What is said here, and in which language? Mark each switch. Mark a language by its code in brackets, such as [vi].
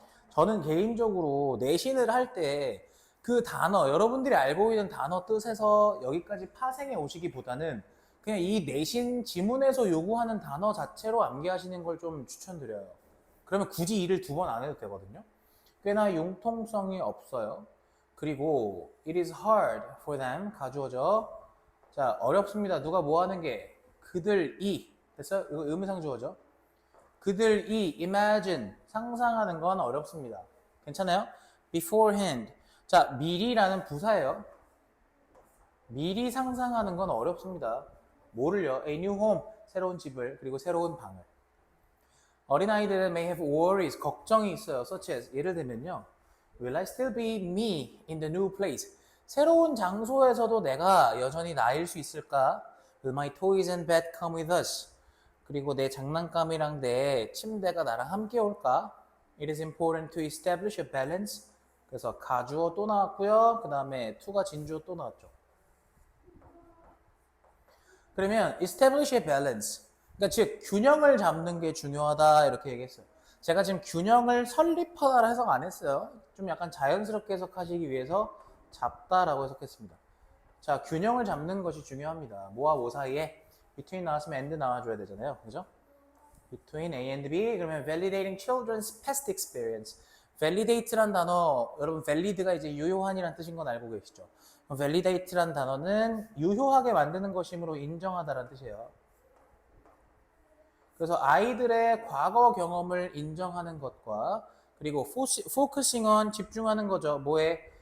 [ko] 저는 개인적으로 내신을 할 때 그 단어, 여러분들이 알고 있는 단어 뜻에서 여기까지 파생해 오시기보다는 그냥 이 내신 지문에서 요구하는 단어 자체로 암기하시는 걸 좀 추천드려요. 그러면 굳이 일을 2번 안 해도 되거든요. 꽤나 융통성이 없어요. 그리고 [en] it is hard for them, [ko] 가주어죠. 자, 어렵습니다. 누가 뭐 하는 게? 그들이. 됐어요? 이거 의미상 주어죠. 그들이 imagine, 상상하는 건 어렵습니다. 괜찮아요? beforehand. 자, 미리라는 부사예요. 미리 상상하는 건 어렵습니다. 뭐를요? [en] A new home, [ko] 새로운 집을, 그리고 새로운 방을. 어린아이들은 [en] may have worries, [ko] 걱정이 있어요. [en] such as, [ko] 예를 들면요. [en] Will I still be me in the new place? [ko] 새로운 장소에서도 내가 여전히 나일 수 있을까? [en] Will my toys and bed come with us? [ko] 그리고 내 장난감이랑 내 침대가 나랑 함께 올까? [en] It is important to establish a balance. [ko] 그래서 가주어 또 나왔고요. 그 다음에 to가 진주어 또 나왔죠. [en] 그러면 establish a balance. [ko] 그러니까 즉 균형을 잡는 게 중요하다 이렇게 얘기했어요. 제가 지금 균형을 설립하다라 해석 안 했어요. 좀 약간 자연스럽게 해석하시기 위해서 잡다라고 해석했습니다. 자, 균형을 잡는 것이 중요합니다. 뭐와 뭐 사이에? between 나왔으면 and 나와줘야 되잖아요. [en] 그죠? between A and B. [ko] 그러면 [en] validating children's past experience. [ko] validate란 단어, 여러분 valid가 이제 유효한이란 뜻인 건 알고 계시죠? validate란 단어는 유효하게 만드는 것이므로 인정하다라는 뜻이에요. 그래서 아이들의 과거 경험을 인정하는 것과 그리고 [en] focusing on, [ko] 집중하는 거죠. 뭐에?